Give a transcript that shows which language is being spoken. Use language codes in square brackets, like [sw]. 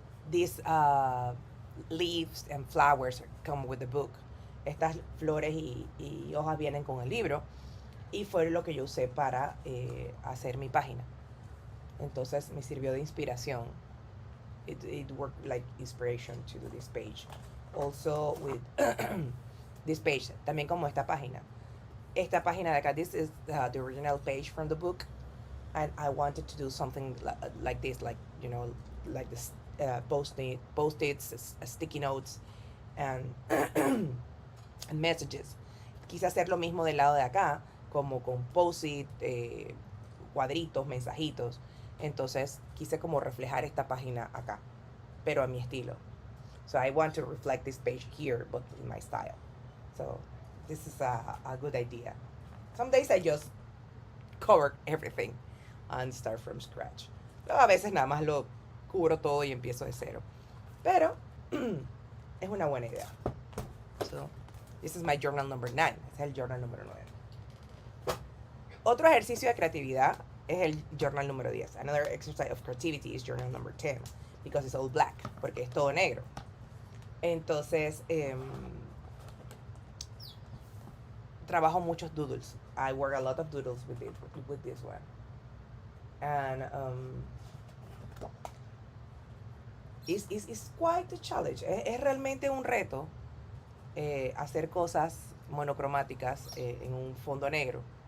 [en] These leaves and flowers come with the book. [es] Estas flores y hojas vienen con el libro. Y fue lo que yo usé para hacer mi página. Entonces me sirvió de inspiración. [en] It worked like inspiration to do this page. Also with this page, [es] también como esta página. Esta página de acá, [en] this is the original page from the book. And I wanted to do something like this, like, you know, like this post-its, sticky notes, and, and messages. [es] Quise hacer lo mismo del lado de acá, como con post-it, cuadritos, mensajitos. Entonces quise como reflejar esta página acá, pero a mi estilo. [en] So I want to reflect this page here, but in my style. So this is a good idea. Some days I just cover everything and start from scratch. [es] Pero a veces nada más lo cubro todo y empiezo de cero. Pero es una buena idea. [en] So this is my journal number 9. [es] Es el journal número 9. Otro ejercicio de creatividad es el journal número 10. [en] Another exercise of creativity is journal number 10. Because it's all black. [es] Porque es todo negro. Entonces, trabajo muchos doodles. [en] I work a lot of doodles with this one. And it's quite a challenge. [es] Es realmente un reto hacer cosas monocromáticas en un fondo negro.